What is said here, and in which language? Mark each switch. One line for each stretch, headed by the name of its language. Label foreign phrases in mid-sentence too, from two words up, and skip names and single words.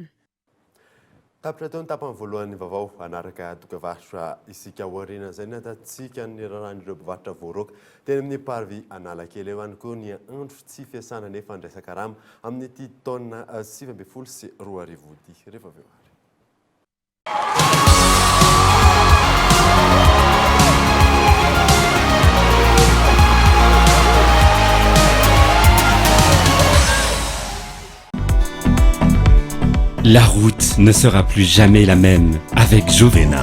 Malagasy: Tapitra teo ny tapany voalohany vaovao anaraka dokavarotra isika aoriana izay natatsika ny raran'ireo mpivarotra voaroka teny amin'ny parvy Analakely eo ihany koa ny andro tsy fiasana nefa andraisaka rama amin'ny ity taona 2024 sy 2024 rehefa avy eo ary.
French: La route ne sera plus jamais la même avec Jovena.